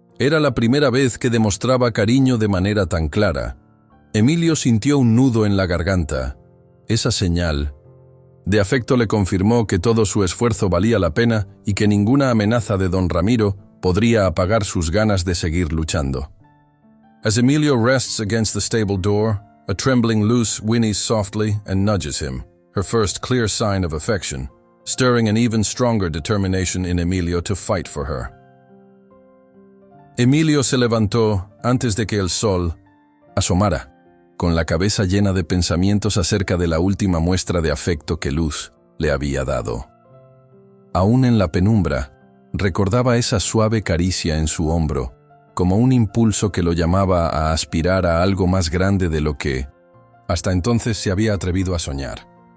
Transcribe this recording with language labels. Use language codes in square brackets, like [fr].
[es] Era la primera vez que demostraba cariño de manera tan clara. Emilio sintió un nudo en la garganta. Esa señal de afecto le confirmó que todo su esfuerzo valía la pena y que ninguna amenaza de don Ramiro podría apagar sus ganas de seguir luchando. [en] As Emilio rests against the stable door, a trembling Luz whinnies softly and nudges him, her first clear sign of affection, stirring an even stronger determination in Emilio to fight for her. [es] Emilio se levantó antes de que el sol asomara, con la cabeza llena de pensamientos acerca de la última muestra de afecto que Luz le había dado. Aún en la penumbra, recordaba esa suave caricia en su hombro, como un impulso que lo llamaba a aspirar a algo más grande de lo que, hasta entonces, se había atrevido a soñar.